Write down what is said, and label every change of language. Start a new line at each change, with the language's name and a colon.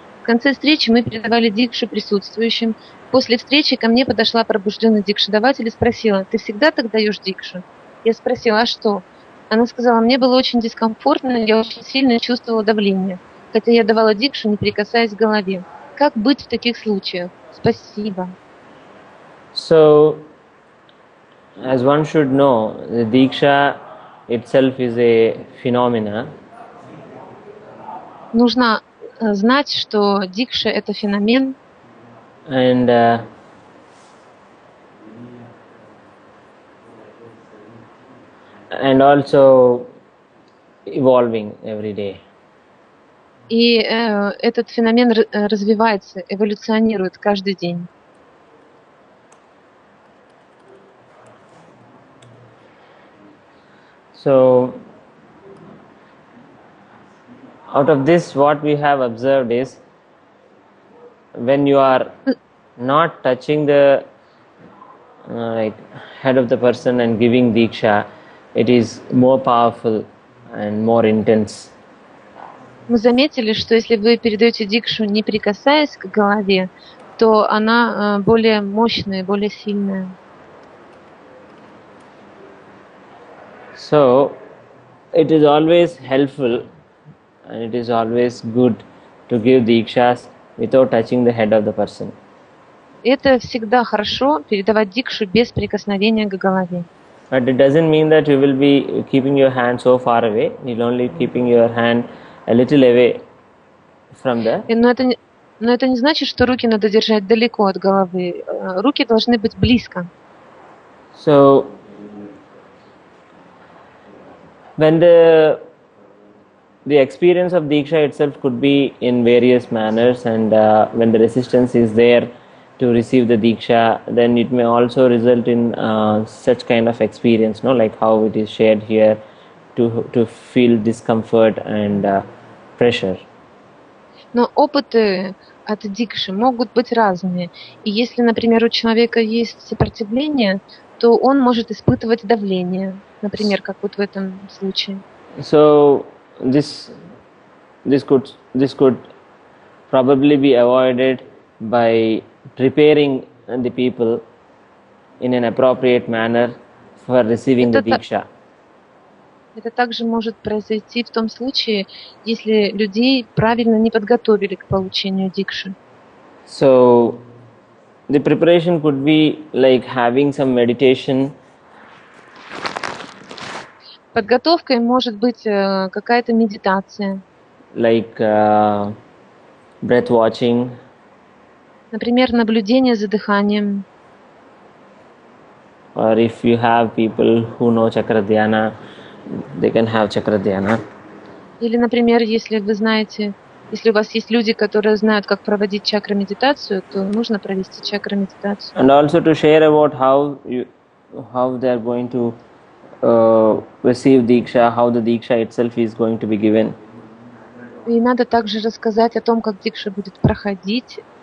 Russian: В конце встречи мы передавали дикшу присутствующим. После встречи ко мне подошла пробужденный дикшедаватель и спросила: «Ты всегда так даешь дикшу?» Я спросила: «А что?» Она сказала: «Мне было очень дискомфортно, я очень сильно чувствовала давление, хотя я давала дикшу, не прикасаясь к голове. Как быть в таких случаях?» Спасибо.
English: So, as one should know, the diksha itself is a phenomena.
Russian: Нужно знать, что дикша – это феномен.
English: And also evolving every day.
Russian: И этот феномен развивается, эволюционирует каждый день.
English: So, out of this, what we have observed is, when you are not touching the head of the person and giving diksha, it is more powerful and more intense.
Russian: Мы заметили, что если вы передаете дикшу, не прикасаясь к голове, то она более мощная, более сильная.
English: So it is always helpful and it is always good to give dikshas without touching the head of the person.
Russian: Это всегда хорошо передавать дикшу без прикосновения к голове.
English: But it doesn't mean that you will be keeping your hand so far away. You'll only keeping your hand a little away from there.
Russian: Но это не значит, что руки надо держать далеко от головы. Руки должны быть близко.
English: So when the experience of diksha itself could be in various manners, and when the resistance is there to receive the diksha, then it may also result in such kind of experience, no, like how it is shared here, to feel discomfort and pressure.
Russian: Но опыты от дикши могут быть разные. И если, например, у человека есть сопротивление, то он может испытывать давление, например, как вот в этом случае.
English: So this could probably be avoided by preparing the people in an appropriate manner for receiving the diksha.
Russian: Это также может произойти в том случае, если людей правильно не подготовили к получению дикши.
English: So the preparation could be like having some meditation.
Russian: Подготовкой может быть какая-то медитация.
English: Like breath watching.
Russian: Например, наблюдение за дыханием.
English: Or if you have people who know chakra dhyana, they can have chakra dhyana.
Russian: Или, например, если вы знаете, если у вас есть люди, которые знают, как проводить чакра-медитацию, то нужно провести чакра-медитацию.
English: And also to share about how they are going to receive diksha, how the diksha itself is going to be given.
Russian: И надо также рассказать о том, как дикша будет проходить,